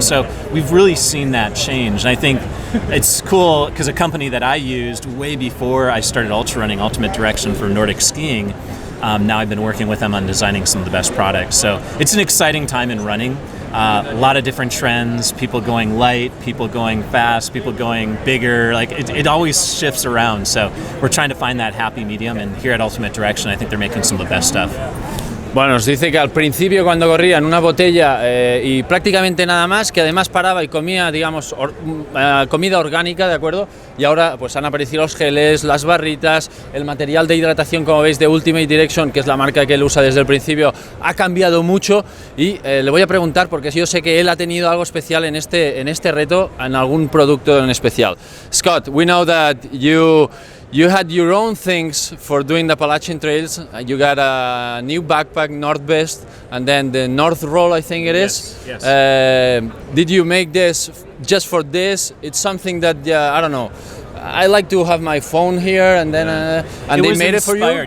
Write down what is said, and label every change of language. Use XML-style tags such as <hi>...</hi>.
<en>So we've really seen that change. And I think it's cool because a company that I used way before I started ultra running, Ultimate Direction for Nordic skiing, now I've been working with them on designing some of the best products. So it's an exciting time in running. A lot of different trends, people going light, people going fast, people going bigger. Like it always shifts around. So we're trying to find that happy medium. And here at Ultimate Direction, I think they're making some of the best stuff.</en> <es>Bueno, nos dice que al principio cuando corría en una botella y prácticamente nada más, que además paraba y comía, digamos, comida orgánica, ¿de acuerdo? Y ahora pues han aparecido los geles, las barritas, el material de hidratación, como veis, de Ultimate Direction, que es la marca que él usa desde el principio, ha cambiado mucho. Y le voy a preguntar, porque yo sé que él ha tenido algo especial en este reto, en algún producto en especial.</es> <en>Scott, we know that you had your own things for doing the Appalachian Trails. You got a new backpack, Northwest, and then the North Roll, I think it is. Yes. Did you make this just for this? It's something that, I don't know, I like to have my phone here, and then and they made it for you?</en>